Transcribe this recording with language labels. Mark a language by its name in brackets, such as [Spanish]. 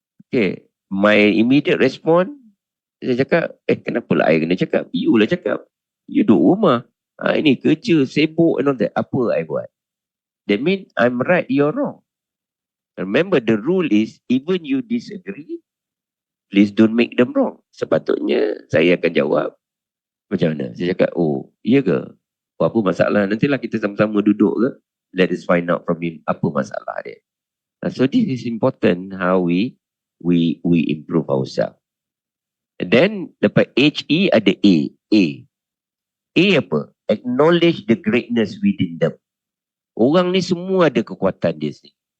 [Malay] Okay, [English] my immediate response, [Malay] saya cakap, kenapa lah I kena cakap? You lah cakap. You duduk rumah. Ini kerja, sibuk [English] and all that. [Malay] Apa I buat? [English] That means I'm right, you're wrong. Remember, the rule is, even you disagree, please don't make them wrong. [Malay] Sepatutnya, saya akan jawab, macam mana? Saya cakap, oh, iya ke? Apa masalah? Nantilah kita sama-sama duduk ke? [English] Let us find out from him, [Malay] apa masalah dia. [English] So this is important, how we improve ourselves. And then, [Malay] dapat HE ada A. A apa? [English] Acknowledge the greatness within them. [Malay] Orang ni semua ada kekuatan dia sendiri.